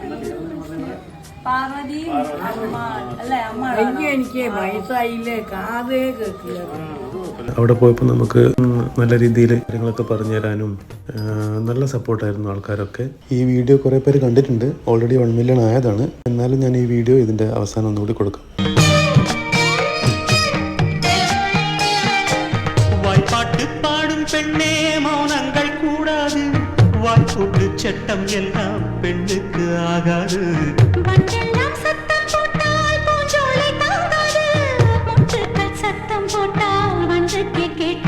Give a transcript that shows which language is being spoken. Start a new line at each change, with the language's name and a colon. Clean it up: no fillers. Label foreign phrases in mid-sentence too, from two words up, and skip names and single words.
Malayalam: എനിക്ക് വയസ്സായില്ലേ, കാതേ കേട്ടില്ല. അവിടെ പോയപ്പോൾ നമുക്ക് നല്ല രീതിയിൽ കാര്യങ്ങളൊക്കെ പറഞ്ഞു തരാനും നല്ല സപ്പോർട്ടായിരുന്നു ആൾക്കാരൊക്കെ. ഈ വീഡിയോ കുറേ പേര് കണ്ടിട്ടുണ്ട്. ഓൾറെഡി 1 മില്യൺ ആയതാണ്. എന്നാലും ഞാൻ ഈ വീഡിയോ ഇതിൻ്റെ അവസാനം ഒന്നുകൂടി കൊടുക്കാം.
Tamil: வாய்ப்பாட்டு பாடும் பெண்ணே மௌனங்கள் கூடாது, வாய்ப்பூட்டு சட்டம் எல்லாம் பெண்ணுக்கு ஆகாது. சத்தம் போட்டால் பூஞ்சோலை தாங்காது, முற்றுக்கள் சத்தம் போட்டால் வஞ்சுக்கு